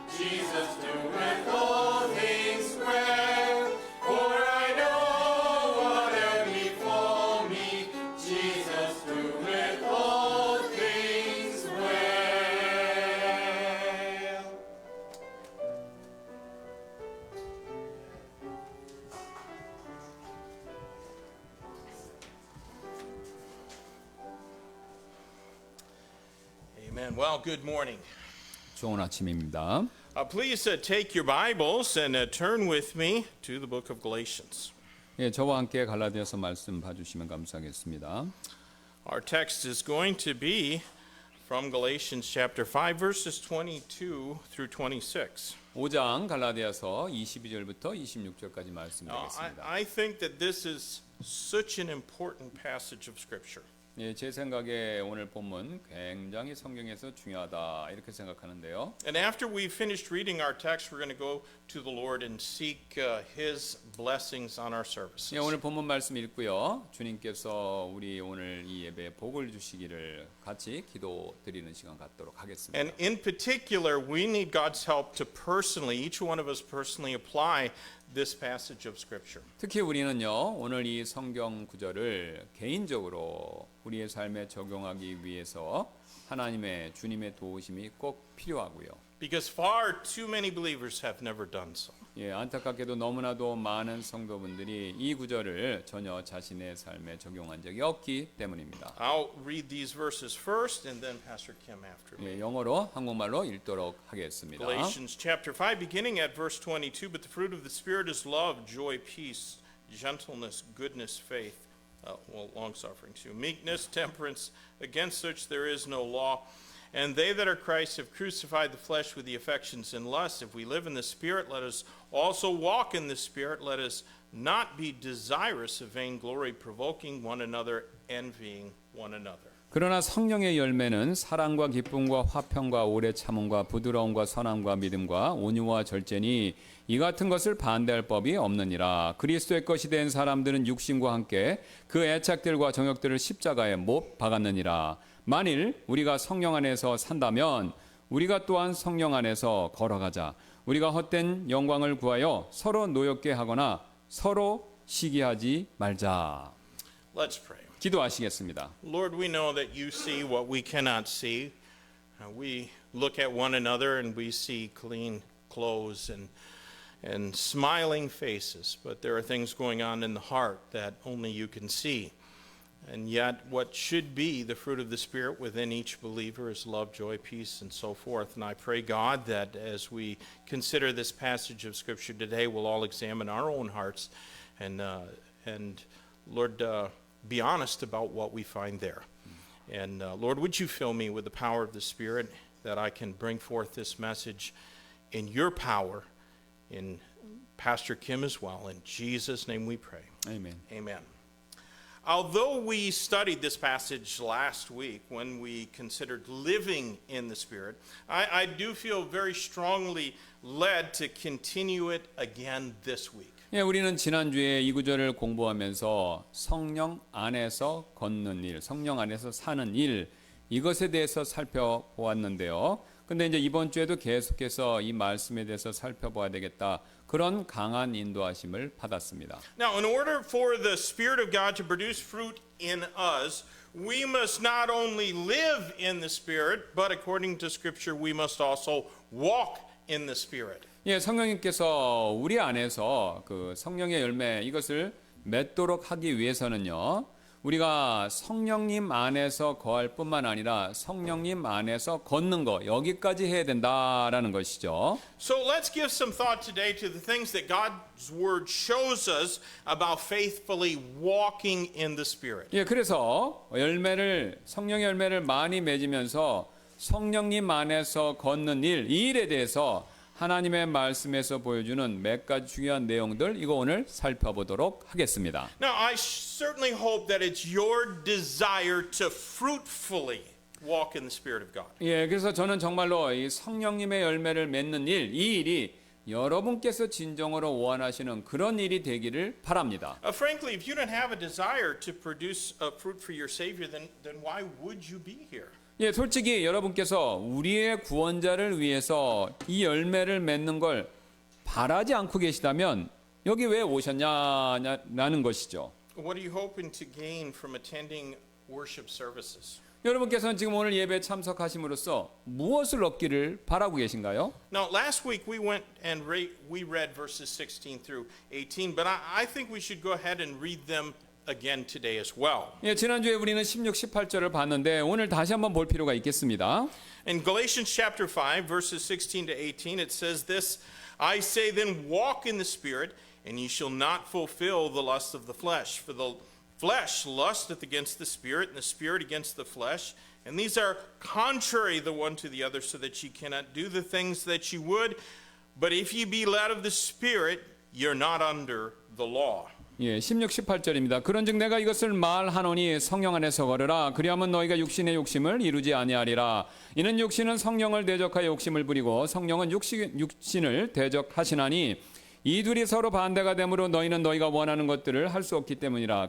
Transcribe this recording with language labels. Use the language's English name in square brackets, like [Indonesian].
[English] Jesus doeth all things well For I know whate'er befall me Jesus doeth all things well Amen. Well, good morning. [Korean] 좋은 아침입니다. [English] Please take your Bibles and turn with me to the book of Galatians. [Korean] 예, 저와 함께 갈라디아서 말씀 봐주시면 감사하겠습니다. [English] Our text is going to be from Galatians chapter 5 verses 22 through 26. [Korean] 5장 갈라디아서 22절부터 26절까지 [English] Now, [Korean] 말씀드리겠습니다. [English] I think that this is such an important passage of Scripture. [Korean] 예, 제 생각에 오늘 본문 굉장히 성경에서 중요하다 이렇게 생각하는데요. [English] And after we finished reading our text, we're going to go to the Lord and seek His blessings on our services. [Korean] 예, 오늘 본문 말씀 읽고요. 주님께서 우리 오늘 이 예배에 복을 주시기를 같이 기도 드리는 시간 갖도록 하겠습니다. [English] And in particular, we need God's help to personally, each one of us personally apply this passage of Scripture. [Korean] 특히 우리는요, 오늘 이 성경 구절을 개인적으로 우리의 삶에 적용하기 위해서 하나님의 주님의 도우심이 꼭 필요하고요. [English] Because far too many believers have never done so. [Korean] 예, 안타깝게도 너무나도 많은 성도분들이 이 구절을 전혀 자신의 삶에 적용한 적이 없기 때문입니다. [English] I'll read these verses first and then Pastor Kim after me. [Korean] 예, 영어로 한국말로 읽도록 하겠습니다. [English] Galatians chapter 5 beginning at verse 22, but the fruit of the Spirit is love, joy, peace, gentleness, goodness, faith, long-suffering too, meekness, temperance. Against such there is no law. And they that are Christ have crucified the flesh with the affections and lusts. If we live in the Spirit, let us also walk in the Spirit. Let us not be desirous of vainglory, provoking one another, envying one another. [Korean] 그러나 성령의 열매는 사랑과 기쁨과 화평과 오래 참음과 부드러움과 선함과 믿음과 온유와 절제니 이 같은 것을 반대할 법이 없느니라. 그리스도의 것이 된 사람들은 육신과 함께 그 애착들과 정욕들을 십자가에 못 박았느니라. 만일 우리가 성령 안에서 산다면 우리가 또한 성령 안에서 걸어가자. 우리가 헛된 영광을 구하여 서로 노엽게 하거나 서로 시기하지 말자. [English] Let's pray. [Korean] 기도하시겠습니다. [English] Lord, we know that you see what we cannot see. We look at one another and we see clean clothes and smiling faces, but there are things going on in the heart that only you can see. And yet, what should be the fruit of the Spirit within each believer is love, joy, peace, and so forth. And I pray, God, that as we consider this passage of Scripture today, we'll all examine our own hearts and Lord, be honest about what we find there. And Lord, would you fill me with the power of the Spirit that I can bring forth this message in your power, in Pastor Kim as well. In Jesus' name we pray. [Korean] 아멘. [English] Amen. Although we studied this passage last week when we considered living in the Spirit, I do feel very strongly led to continue it again this week. [Korean] 예, 우리는 지난주에 이 구절을 공부하면서 성령 안에서 걷는 일, 성령 안에서 사는 일, 이것에 대해서 살펴보았는데요. 근데 이제 이번 주에도 계속해서 이 말씀에 대해서 살펴봐야 되겠다. 그런 강한 인도하심을 받았습니다. [English] Now, in order for the Spirit of God to produce fruit in us, we must not only live in the Spirit, but according to Scripture, we must also walk in the Spirit. [Korean] 예, 성령님께서 우리 안에서 그 성령의 열매 이것을 맺도록 하기 위해서는요. 우리가 성령님 안에서 거할 뿐만 아니라 성령님 안에서 걷는 거 여기까지 해야 된다라는 것이죠. [English] So let's give some thought today to the things that God's Word shows us about faithfully walking in the Spirit. [Korean] 예, 그래서 성령의 열매를 많이 맺으면서 성령님 안에서 걷는 일, 이 일에 대해서 하나님의 말씀에서 보여주는 몇 가지 중요한 내용들 이거 오늘 살펴보도록 하겠습니다. [English] Now, I certainly hope that it's your desire to fruitfully walk in the Spirit of God. [Korean] 예, 그래서 저는 정말로 이 성령님의 열매를 맺는 일, 이 일이 여러분께서 진정으로 원하시는 그런 일이 되기를 바랍니다. [English] Frankly, if you don't have a desire to produce fruit for your Savior, then why would you be here? [Korean] 예, 솔직히 여러분께서 우리의 구원자를 위해서 이 열매를 맺는 걸 바라지 않고 계시다면 여기 왜 오셨냐는 것이죠. [English] What are you hoping to gain from attending worship services? [Korean] 여러분께서는 지금 오늘 예배에 참석하심으로써 무엇을 얻기를 바라고 계신가요? [English] Now, last week we went and we read verses 16 through 18, but I think we should go ahead and read them again today as well. [Korean] 예, 지난주에 우리는 16, 18절을 봤는데 오늘 다시 한번 볼 필요가 있겠습니다. [English] In Galatians chapter 5, verses 16 to 18, it says this, I say then walk in the Spirit, and ye shall not fulfill the lust of the flesh. For the flesh lusteth against the Spirit, and the Spirit against the flesh. And these are contrary the one to the other, so that ye cannot do the things that ye would. But if ye be led of the Spirit, you're not under the law. [Korean] 예, 16, 18절입니다. 그런즉 내가 이것을 말하노니 성령 안에서 걸으라. 그리하면 너희가 육신의 욕심을 이루지 아니하리라. 이는 육신은 성령을 대적하여 욕심을 부리고 성령은 육신을 대적하시나니 이 둘이 서로 반대가 되므로 너희는 너희가 원하는 것들을 할 수 없기 때문이라.